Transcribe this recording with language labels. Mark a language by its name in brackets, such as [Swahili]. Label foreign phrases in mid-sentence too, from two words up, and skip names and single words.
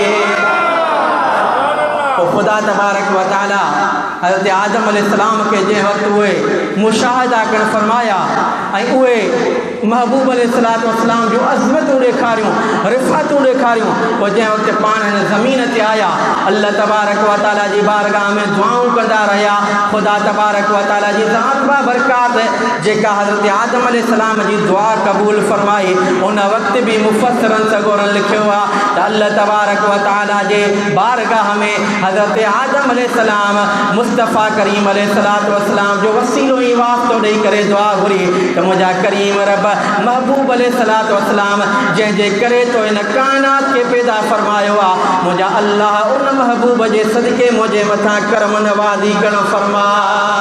[Sindhi] ख़ुदा [Arabic] تبارك وتعالى [Sindhi] हज़रत आदम अलैहिस्सलाम खे जंहिं वक़्तु उहे मुशाहिदा करणु फरमाया ऐं उहे महबूब [Arabic] عليه الصلاة والسلام [Sindhi] जो अज़मतूं ॾेखारियूं, रिफ़ातूं ॾेखारियूं, पोइ जंहिं वक़्तु पाण हिन ज़मीन ते आया अल्लाह [Arabic] تبارك وتعالى [Sindhi] जी बारगाह में दुआऊं कंदा रहिया। ख़ुदा [Arabic] تبارك وتعالى [Sindhi] जी ज़ात बाबरकात जेका हज़रत आदम अलैहिस्सलाम जी दुआ क़बूल फरमाई, उन वक़्तु बि मुफ़स्सिरनि सगोरनि लिखियो आहे त अल्लाह [Arabic] تبارك وتعالى [Sindhi] जे बारगाह में हज़रत आदम अलैहिस्सलाम मुस्तफ़ा करीम [Arabic] عليه الصلاة والسلام [Sindhi] जो वसीलो ई वास्तो ॾेई करे दुआ घुरी त मुंहिंजा करीम रब महबूब [Arabic] عليه الصلاة والسلام [Sindhi] जंहिंजे करे तो इन काइनात खे पैदा फरमायो आहे, मुंहिंजा अल्लाह उन महबूब जे सदके मुंहिंजे मथां करम नवाज़ी करणु फरमाए।